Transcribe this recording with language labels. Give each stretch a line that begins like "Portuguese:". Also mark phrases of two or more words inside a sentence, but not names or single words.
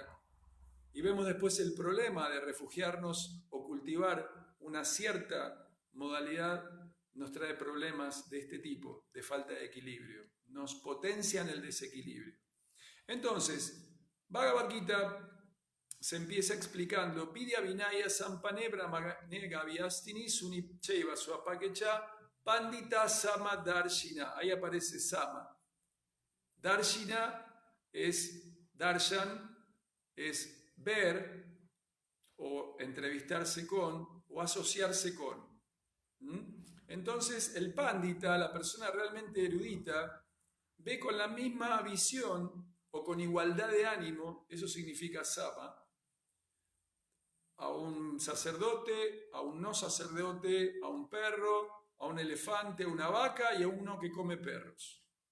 Spanish: Y vemos después el problema de refugiarnos o cultivar una cierta modalidad nos trae problemas de este tipo, de falta de equilibrio. Nos potencian el desequilibrio. Entonces, Bhagavad Gita se empieza explicando
Sanskrit: विद्या विनय सम्पन्ने ब्राह्मणे गवि हस्तिनि शुनि चैव श्वपाके च पण्डिताः सम दर्शिनः.
Spanish: Ahí aparece Sama. Darshina es Darshan, es ver o entrevistarse con o asociarse con. Entonces el pandita, la persona realmente erudita, ve con la misma visión o con igualdad de ánimo, eso significa sama, a un sacerdote, a un no sacerdote, a un perro, a un elefante, a una vaca y a uno que come perros.